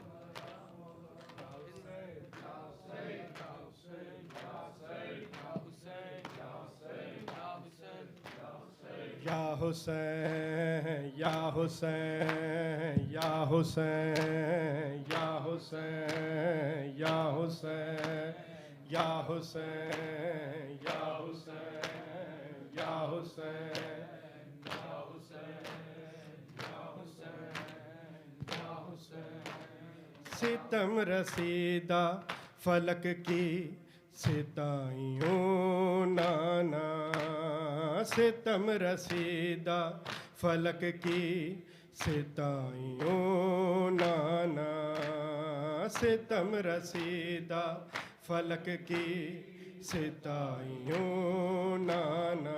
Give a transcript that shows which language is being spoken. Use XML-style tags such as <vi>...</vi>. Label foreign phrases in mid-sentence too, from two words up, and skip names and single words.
<ar>يا حسين، يا حسين، يا حسين، يا حسين، يا حسين، يا حسين، يا حسين، يا حسين، يا حسين، يا حسين، يا حسين.</ar> <ur>ستم رسیدہ فلک کی ستائیوں نانا، ستم رسیدہ فلک کی ستائیوں نانا، ستم رسیدہ فلک کی ستائیوں نانا.</ur>